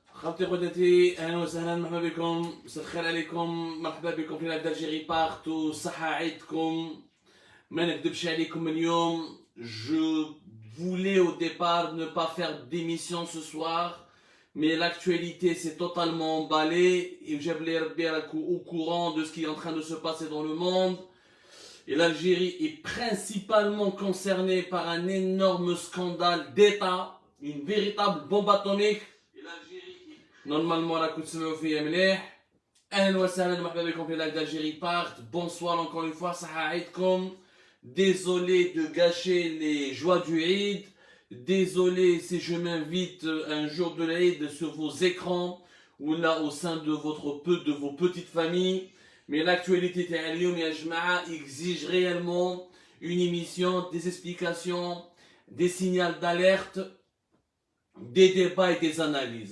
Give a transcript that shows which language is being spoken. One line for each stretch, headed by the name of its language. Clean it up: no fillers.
Arabic: خالتي خواتاتي اهلا وسهلا مرحبا بكم مساء الخير عليكم مرحبا بكم في لايف دالجيري بارت وصحة عيدكم ما نكذبش عليكم اليوم.
French: Je voulais au départ ne pas faire d'émission ce soir mais l'actualité s'est totalement emballée et j'aimerais être au courant de ce qui est en train de se passer dans le monde. Et l'Algérie est principalement concernée par un énorme scandale d'État, une véritable bombe atomique. Normalement, la coup de semaine في مليح.
Arabic: أهلا وسهلا مرحبا بكم في لايف d'Algérie part.
French: Bonsoir encore une fois,
Arabic: صحة عيدكم.
French: Désolé de gâcher les joies du Eid. Désolé si je m'invite un jour de l'Eid sur vos écrans ou là au sein de vos petites familles. Mais l'actualité
Arabic: تاع اليوم يا جماعة
French: exige réellement une émission, des explications, des signaux d'alerte, des débats et des analyses.